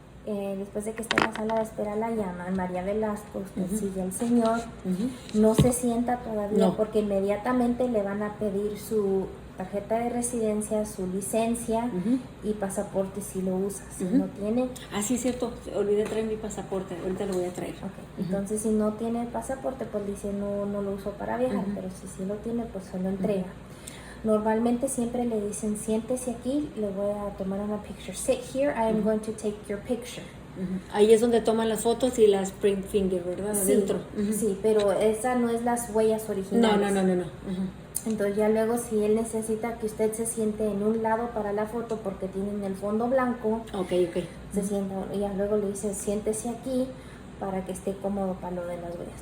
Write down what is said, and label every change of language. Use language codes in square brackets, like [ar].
[es] Después de que está en la sala de espera la llaman, María Velasco, usted sigue al señor, no se sienta todavía porque inmediatamente le van a pedir su tarjeta de residencia, su licencia y pasaporte si lo usa. Si no tiene... Ah, sí, cierto, olvidé traer mi pasaporte, ahorita lo voy a traer. Entonces si no tiene el pasaporte, pues dice no lo uso para viajar, pero si sí lo tiene, pues se lo entrega. Normalmente siempre le dicen, siéntese aquí, le voy a tomar una picture. [en] Sit here, I am going to take your picture. [es] Ahí es donde toman las fotos y las print finger, ¿verdad? Sí, adentro. sí, pero esa no es las huellas originales. No. Entonces ya luego si él necesita que usted se siente en un lado para la foto porque tienen el fondo blanco, se sienta, y ya luego le dice, siéntese aquí para que esté cómodo para lo de las huellas.